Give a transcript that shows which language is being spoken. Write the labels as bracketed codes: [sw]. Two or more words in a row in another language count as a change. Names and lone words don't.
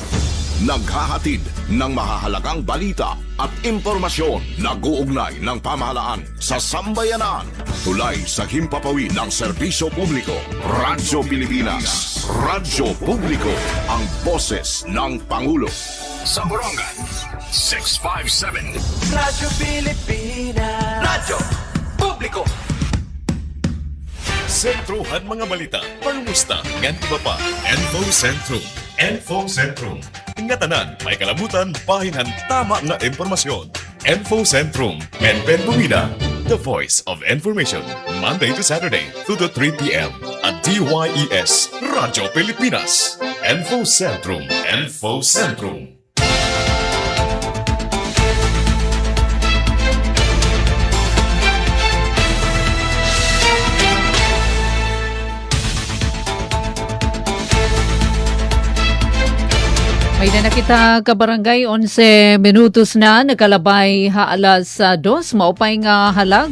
[tl] Naghahatid ng mahahalagang balita at impormasyon na guugnay ng pamahalaan sa sambayanan. Tulay sa himpapawid ng serbisyo publiko. Radyo Pilipinas. Radyo Publiko. Ang boses ng Pangulo. Sa Barangay 657. Radyo Pilipinas. Radyo Publiko. [war] Sentruhan mga balita, pangumusta, ngan iba pa. Info Centrum. Info Centrum. Ingatanan, may kalabutan, pahinan, tama nga impormasyon. Info Centrum. Benben Bumida, [en] the voice of information. Monday to Saturday, 2 to 3 p.m. at DYES, Radyo Pilipinas. Info Centrum. Info Centrum. [war] May na nakita ka barangay 11 minutos na nakalabay alas 2 maupay nga halag.